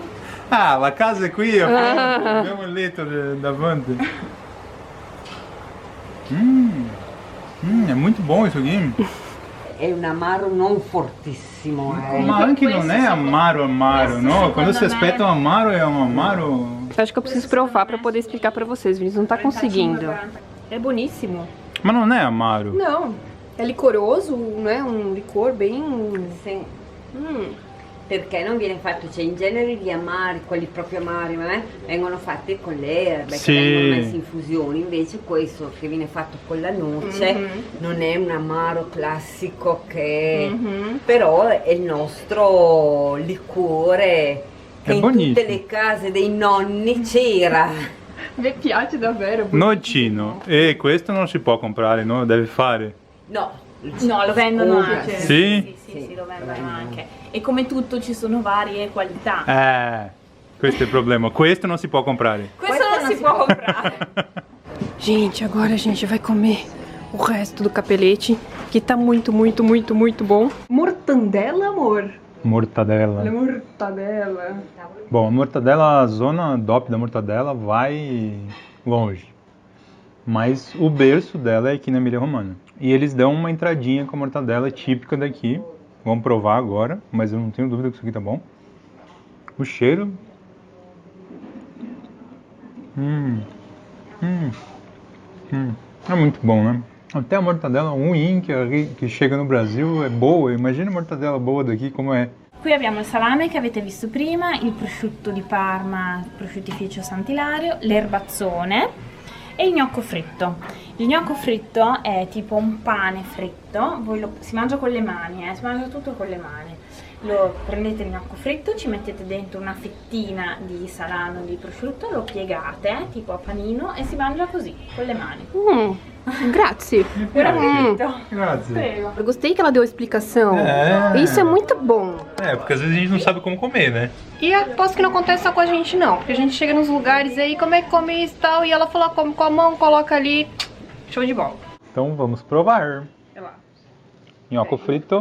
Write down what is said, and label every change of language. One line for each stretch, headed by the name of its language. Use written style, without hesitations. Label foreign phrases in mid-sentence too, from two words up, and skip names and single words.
Italian: Ah, la casa è qui, abbiamo il letto davanti. È molto buono questo game. È un amaro non fortissimo. Ma anche non è amaro, questo no? Quando si secondo me- aspetta um amaro,
Portuguese: é um amaro. Acho que eu preciso provar para poder explicar para vocês, Vinícius. Não tá conseguindo. É buonissimo.
Italian: Ma non è amaro.
Portuguese: Não, é licoroso, não é um licor bem...
Italian: Sì. Perché non viene fatto, cioè in genere gli amari, quelli proprio amari, vengono fatti con le erbe, Sì. che vengono messi in fusione, invece questo che viene fatto con la noce non è un amaro classico che però è il nostro liquore che È in buonissimo. tutte le case dei nonni c'era. Mi piace davvero. Nocino. E questo non si può comprare, no? Deve fare. No, No, lo vendono anche. Sì? Sì, lo vendono anche. E come tutto ci sono varie qualità. Questo è il problema. Questo non si può comprare. Questo non si può comprare.
Portuguese: Gente, agora a gente vai comer o resto do capelete, que tá muito, muito, muito, muito bom. Mortandela, amor? Mortadela. Mortadela. Bom, a mortadela, a zona DOP da mortadela vai longe. Mas o berço dela é aqui na Emília-Romagna. E eles dão uma entradinha com a mortadela típica daqui. Vamos provar agora, mas eu não tenho dúvida que isso aqui tá bom. O cheiro... É muito bom, né? Até a mortadela ruim que chega no Brasil é boa. Imagina a mortadela boa daqui como é.
Italian: Qui abbiamo il salame che avete visto prima, il prosciutto di Parma, prosciuttificio Sant'Ilario, l'erbazzone e il gnocco fritto. Il gnocco fritto è tipo un pane fritto, si mangia con le mani, si mangia tutto con le mani. Prendete il gnocco fritto, ci mettete dentro una fettina di salame o di prosciutto, lo piegate tipo a panino e si mangia così, con le mani. Grazie. Grazie. Prego.
Portuguese: Eu gostei que ela deu a explicação. Isso é muito bom. Porque às vezes a gente não sabe como comer, né? E aposto que não acontece só com a gente não, porque a gente chega nos lugares aí, como é que come isso e tal, e ela fala, come com a mão, coloca ali, show de bola. Então vamos provar. Olha lá. Gnocco frito,